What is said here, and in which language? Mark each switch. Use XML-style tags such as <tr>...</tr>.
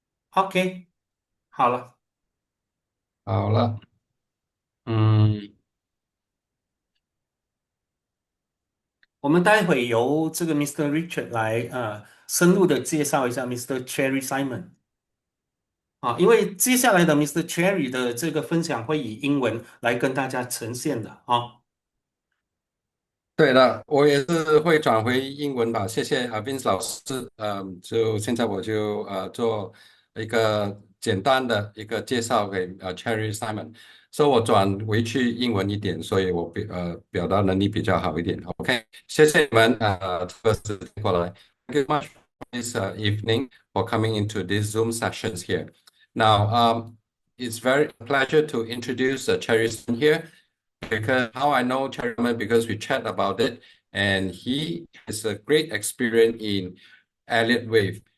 <zh>OK，好了，好了，嗯，我们待会由这个 Mr. Richard 来深入的介绍一下 Mr. Cherry Simon 因为接下来的 Mr. Cherry 的这个分享会以英文来跟大家呈现的对了，我也是会转回英文吧，谢谢Vince 老师。就现在我就做一个简单的一个介绍给Cherry Simon，所以我转回去英文一点，所以我表达能力比较好一点。 OK，谢谢你们这个时间过来。</zh> <en>Thank you much this evening for coming into these Zoom sessions here. Now, it's very pleasure to introduce Cherry Simon here. Because how I know Chairman because we chat about it, and he has a great experience in Elliott Wave.</en>